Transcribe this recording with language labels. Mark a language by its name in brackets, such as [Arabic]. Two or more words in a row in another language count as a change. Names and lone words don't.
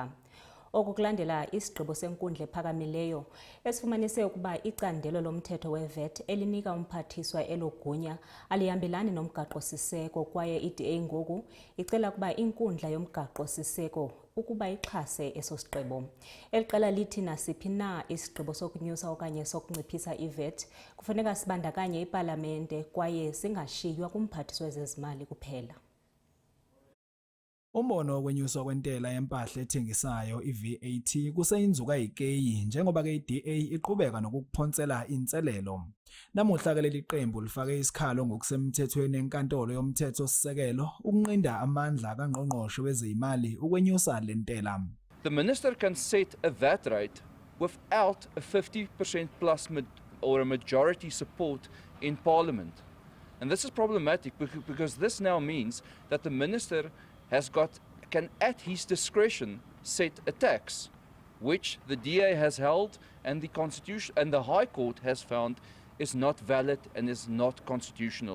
[Xhosa] Oku kulandela isigqibo senkundla ephakamileyo esifumanise ukuba icandelo lomthetho we-VAT elinika umphathiswa elo gunya alihambelani nomgaqo-siseko kwaye i-DA ngoku icela ukuba inkundla yomgaqo-siseko ukuba ixhase eso sigqibo. Eli qela lithi nasiphi na isigqibo sokunyusa okanye sokunciphisa i-VAT kufuneka sibandakanye ipalamente kwaye singashiywa kumphathiswa wezezimali kuphela. Umbono wokwenyuswa kwentela yempahla ethengisayo i-VAT kuseyinzuka yikeyi njengoba ke i-DA iqhubeka nokukuphonsela inselelo. [Zulu] Namuhla ke leli qembu lifake isikhalo ngokusemthethweni enkantolo yomthetho-sisekelo ukunqinda amandla kaNgqongqoshe wezezimali ukwenyusa lentela. [English] The minister can set a VAT rate without a 50% plus or a majority support in Parliament. And this is problematic because this now means that the minister can at his discretion set a tax, which the DA has held and the Constitution and the High Court has found is not valid and is not constitutional.